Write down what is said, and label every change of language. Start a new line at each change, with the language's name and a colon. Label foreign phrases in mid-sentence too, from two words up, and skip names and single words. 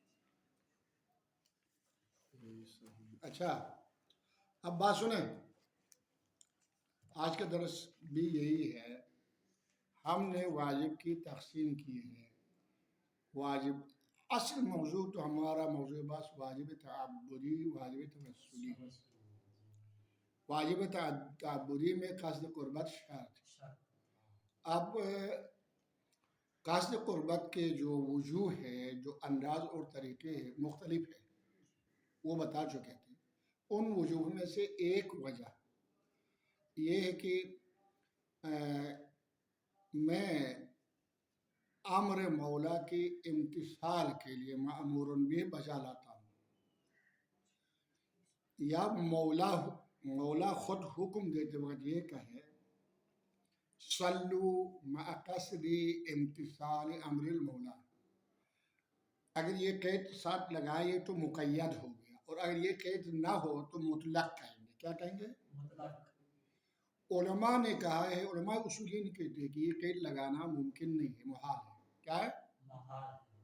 Urdu: اچھا اب بات سنیں. آج کا درس بھی یہی ہے. ہم نے واجب کی تقسیم کی ہے. واجب اصل موضوع تو ہمارا موضوع بس واجب تعبدی واجب توسلی. واجب تعبدی میں قصد قربت شرط. اب قصد قربت کے جو وجوہ ہے، جو انداز اور طریقے مختلف ہیں، وہ بتا چکے تھے. ان وجوہ میں سے ایک وجہ یہ ہے کہ میں امر مولا کی امتثال کے لیے مأمور بھی بجا لاتا ہوں، یا مولا خود حکم دیتے وقت یہ کہے
Arabic: صلو مع قصد امتثال امر المولا.
Urdu: اگر یہ قید ساتھ لگائے تو مقید ہو گیا، اور اگر یہ قید نہ ہو تو مطلق کہیں گے. کیا کہیں گے؟ مطلق. علماء نے کہا ہے، علماء اصول یہ نہیں کہتے کہ یہ قید لگانا ممکن نہیں ہے، محال ہے. کیا ہے؟ محال.